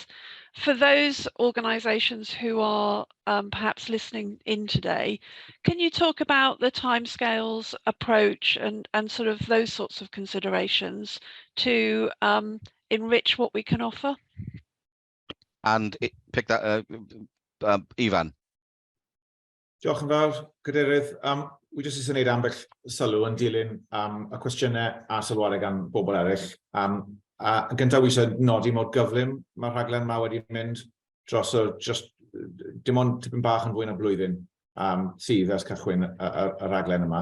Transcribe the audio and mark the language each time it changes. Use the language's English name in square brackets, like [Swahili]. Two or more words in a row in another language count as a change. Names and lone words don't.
[English] For those organisations who are perhaps listening in today, can you talk about the timescales, approach, and sort of those sorts of considerations to enrich what we can offer? And pick that, Ivan. [Welsh] Diolch yn fawr, Cadeirydd. Wi jyst eisiau gwneud ambell sylw yn dilyn y cwestiynau a sylwadau gan bobl eraill. Gyntaf, wi eisiau nodi mor gyflym mae'r rhaglen yma wedi mynd dros dim ond tipyn bach yn fwy na blwyddyn sydd ers cychwyn y rhaglen yma.